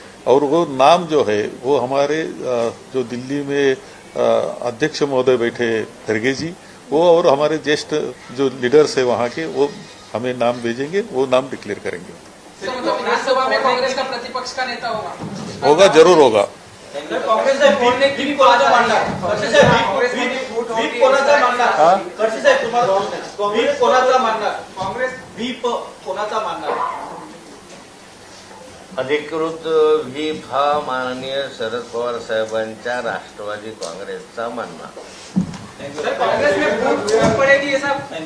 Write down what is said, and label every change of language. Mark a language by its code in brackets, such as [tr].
[hi] और वो नाम जो है वो हमारे जो दिल्ली में अध्यक्ष महोदय बैठे खड़गे जी, वो और हमारे ज्येष्ठ जो लीडर्स है वहाँ के, वो हमें नाम भेजेंगे, वो नाम डिक्लेयर करेंगे। मतलब विधानसभा में कांग्रेस का प्रतिपक्ष का नेता होगा, जरूर होगा। [mr] काँग्रेस व्हीप कोणाचा मांडणार? खडसे साहेब, व्हीप कोणाचा मांडणार? खडसे साहेब, तुम्हाला व्हीप कोणाचा मांडणार? काँग्रेस व्हीप कोणाचा मांडणार? अधिकृत व्हीप हा माननीय शरद पवार साहेबांच्या राष्ट्रवादी काँग्रेसचा मानणार। [hi] कांग्रेस में फूट पड़ेगी ये सब?